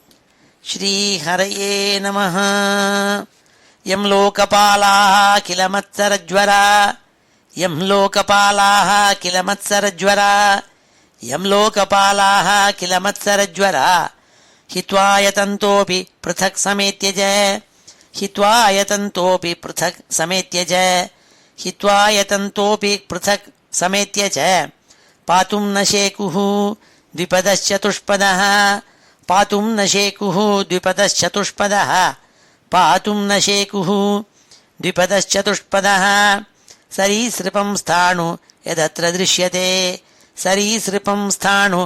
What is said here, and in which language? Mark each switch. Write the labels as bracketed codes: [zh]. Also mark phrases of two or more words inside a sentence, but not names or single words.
[sa] श्री हरये नमः. यं लोकपालाः किल मत्सरज्वरा, यं लोकपालाः किल मत्सरज्वरा, यं लोकपालाः किल मत्सरज्वरा, हित्वायतन्तोऽपि पृथक् समेत्यच, हित्वायतन्तोऽपि पृथक् समेत्यच, हित्वायतन्तोऽपि पृथक् समेत्यच, पातुम् न शेकुः द्विपदश्चतुष्पदः, पातुं न शेकुः द्विपदश्चतुष्पदः, पातुं न शेकुः द्विपदश्चतुष्पदः, सरीसृपं स्थाणु यदत्र दृश्यते, सरीसृपं स्थाणु